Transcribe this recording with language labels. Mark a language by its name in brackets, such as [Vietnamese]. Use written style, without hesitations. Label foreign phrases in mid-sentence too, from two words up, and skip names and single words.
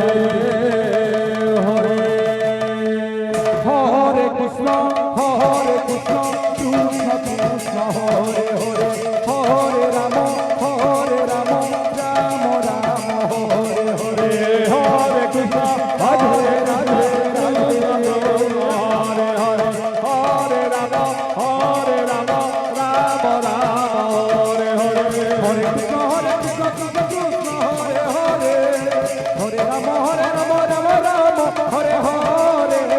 [Sanskrit] হরে হরে কৃষ্ণ কৃষ্ণ কৃষ্ণ হরে হরে হরে রাম রাম রাম হরে হরে হরে কৃষ্ণ রাধে রাধে রাধে হরে হরে হরে রাম রাম রাম হরে হরে হরে কৃষ্ণ কৃষ্ণ কৃষ্ণ হরে হরে হরে রাম রাম রাম হরে হরে